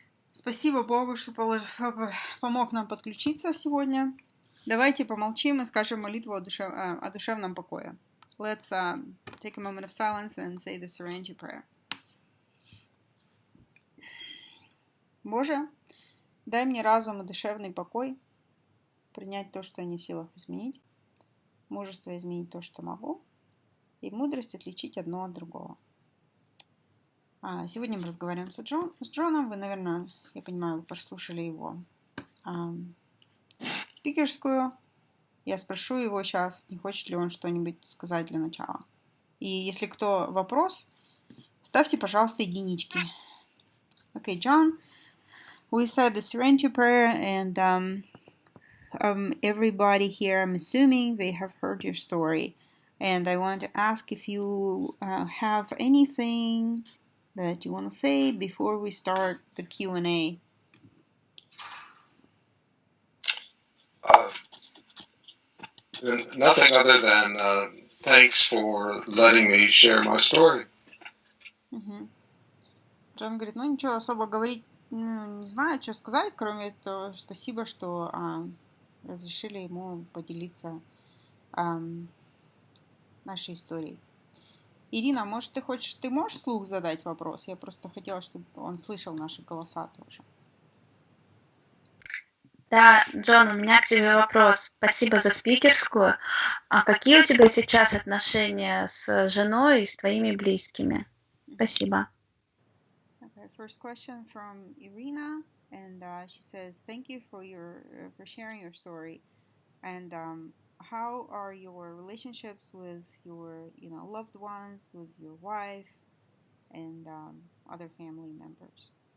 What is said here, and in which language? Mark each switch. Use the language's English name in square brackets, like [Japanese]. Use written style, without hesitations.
[Russian] Спасибо Богу, что помог нам подключиться сегодня. Давайте помолчим и скажем молитву о душевном покое. [English] Let's take a moment of silence and say the serenity prayer. [Russian] Боже, дай мне разум и душевный покой, принять то, что я не в силах изменить, мужество изменить то, что могу, и мудрость отличить одно от другого. Сегодня мы разговариваем с Джоном. Вы, наверное, я понимаю, вы прослушали его спикерскую. Я спрошу его сейчас, не хочет ли он что-нибудь сказать для начала. И если кто вопрос, ставьте, пожалуйста, единички. [English] Okay, John, we said the serenity prayer, and everybody here, I'm assuming they have heard your story. And I want to ask if you have anything that you want to say before we start the Q&A. Nothing other than thanks for letting me share my story. [Russian] Джон говорит, ничего особо говорить, не знаю, что сказать, кроме этого, спасибо, что разрешили ему поделиться нашей историей. Ирина, может, ты можешь вслух задать вопрос? Я просто хотела, чтобы он слышал наши голоса тоже. Да, Джон, у меня к тебе вопрос. Спасибо за спикерскую. А какие у тебя сейчас отношения с женой и с твоими близкими? Спасибо. [English] Okay, first question from Irina, and she says, "Thank you for sharing your story. And how are your relationships with your loved ones, with your wife, and other family members?"